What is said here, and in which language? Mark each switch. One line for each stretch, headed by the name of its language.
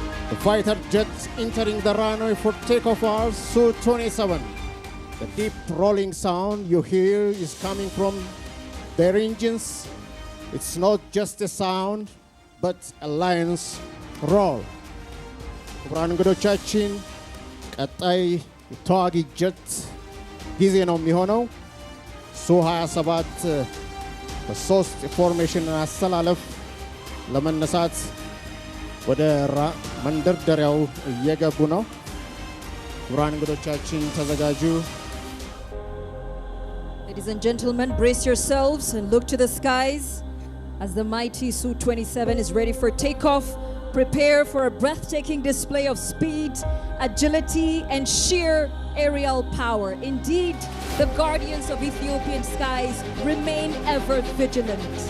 English: The fighter jets entering the runway for takeoff are Su-27. The deep rolling sound you hear is coming from their engines. It's not just a sound, but a lion's roar.
Amharic: ክቡራን እንግዶቻችን ቀጣይ ተዋጊ ጀት ጊዜ ነው የሚሆነው። ሱ-27 በሶስት ፎርሜሽን አሰላለፍ ለመነሳት ወደ መንደርደሪያው እየገቡ ነው። ክቡራን እንግዶቻችን ተዘጋጁ።
English: Ladies and gentlemen, brace yourselves and look to the skies as the mighty Su-27 is ready for takeoff. Prepare for a breathtaking display of speed, agility, and sheer aerial power. Indeed, the guardians of Ethiopian skies remain ever vigilant.